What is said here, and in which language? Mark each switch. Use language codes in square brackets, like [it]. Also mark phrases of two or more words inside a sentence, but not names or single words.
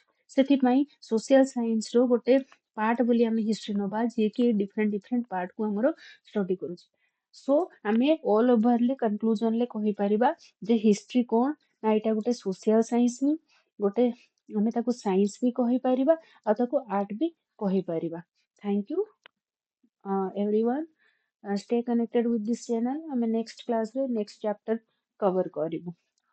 [or] ସେଥିପାଇଁ [en] social scienceର [or] ଗୋଟେ ପାର୍ଟ ବୋଲି ଆମେ ହିଷ୍ଟ୍ରି ନବା, ଯିଏକି [en] different partକୁ [or] ଆମର ଷ୍ଟଡି କରୁଛି। ସୋ ଆମେ [en] all overally conclusionରେ [or] କହିପାରିବା ଯେ ହିଷ୍ଟ୍ରି କ'ଣ ନା ଏଇଟା ଗୋଟେ [en] social science, [or] ଗୋଟେ ଆମେ ତାକୁ ସାଇନ୍ସ ବି କହିପାରିବା ଆଉ ତାକୁ ଆର୍ଟ ବି କହିପାରିବା। [en] Thank you, everyone. Stay connected with this channel. [or] ଆମେ [en] next class [or] ରେ [en] next chapter cover [or] କରିବୁ।